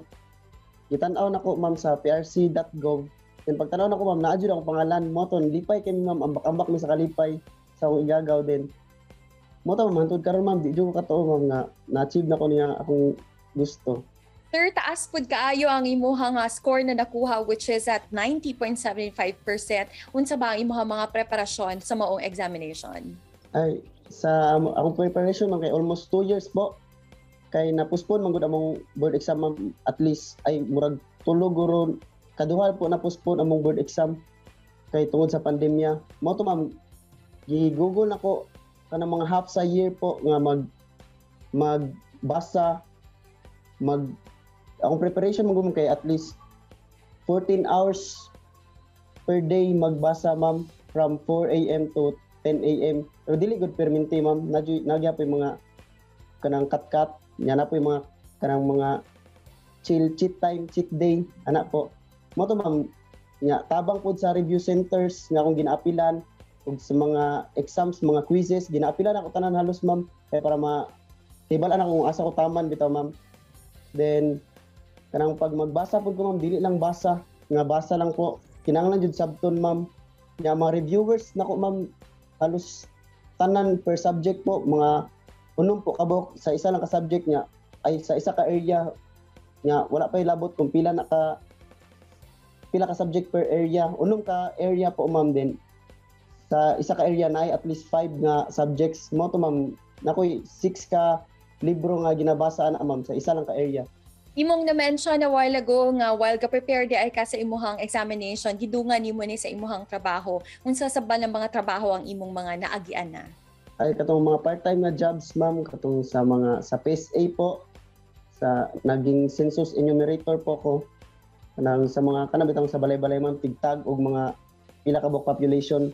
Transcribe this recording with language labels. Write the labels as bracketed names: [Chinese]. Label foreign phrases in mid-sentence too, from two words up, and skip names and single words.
[Cebuano] Gitan-aw nako, ma'am, sa prc.gov. Then pagtanaw nako, ma'am, naadjud ako pangalan mo ton lipay kay ma'am, ambak-ambak mi sa kalipay sa akong igagaw. Then mo ta, ma'am, hantod karon, ma'am, di jud ko katuo, ma'am, nga na-achieve nako niya akong gusto. Sir, taas pud kaayo ang imuhang score na nakuha, [English] which is at 90.75%. [Cebuano] Unsa ba ang imuhang mga preparasyon sa maong examination? Ay, sa akong preparation, ma'am, kay [English] almost 2 years [Cebuano] po. Kay na-postpone man gud among board exam, ma'am, at least ay murag tulo guro kaduha po na-postpone among board exam kay tungod sa pandemya. Mo to, ma'am, gi-google nako kanang mga half sa year po nga magbasa akong preparation mo kay [English] at least 14 hours per day [Cebuano] magbasa, ma'am, [English] from 4 a.m. to 10 a.m. [Cebuano] Pero dili gud perminti, ma'am. Nagya po yung mga kanang cut nya na po yung mga kanang mga [English] cheat day [Cebuano] ana po. Mo to, ma'am, nya tabang pod sa [English] review centers [Cebuano] nga akong ginaapilan ug sa mga exams, mga quizzes ginaapilan ako tanan halos, ma'am, kay para tibalan ako kung asa ko taman bitaw, ma'am. Then kanang pag magbasa pod ko, ma'am, dili lang basa lang po, kinahanglan jud sabton, ma'am. Nya mga reviewers nako, ma'am, halos tanan per subject po, mga unom po kabok sa isa lang ka subject niya ay sa isa ka area niya, wala pa ilabot kung pila ka subject per area, unom ka area po, ma'am. Din sa isa ka area na ay at least 5 nga subjects mo to, ma'am, nakoy 6 ka libro nga ginabasa na, ma'am, sa isa lang ka area. Imong na-mention [English] a while ago [Cebuano] nga while ka-prepare di ay ka sa imuhang examination, gidungan nimo ni sa imuhang trabaho. Unsa sa ba ng mga trabaho ang imong mga naagian na? Ay katong mga [English] part-time na jobs, [Cebuano] ma'am, katong sa PSA po, sa naging [English] census enumerator [Cebuano] po ko, kanang sa mga kanabitang sa balay-balay, ma'am, tigtag og mga pila ka buok population.